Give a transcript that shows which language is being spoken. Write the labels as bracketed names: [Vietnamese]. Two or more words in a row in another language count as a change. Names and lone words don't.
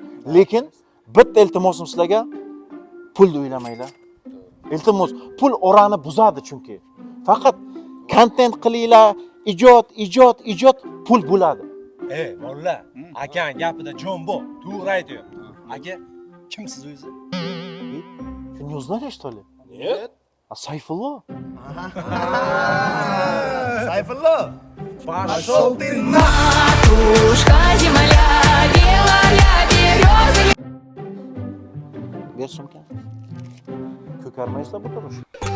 [Uzbek] Lekin bitta iltimosim sizlarga pulni o'ylamanglar. Iltimos, pul orani buzadi chunki. Faqat kontent qilinglar, ijod, pul bo'ladi. Molla, akang gapida jon bor, to'g'ri aytayapti. Aka, kimsiz o'zi? [Russian] Ты не узнаешь, что ли? Нет. А Сайфулло? Сайфулло. Пошел ты Матушка земля, белая береза. [Uzbek] Ber sumkani. Ko'karmaysizlar bu turush.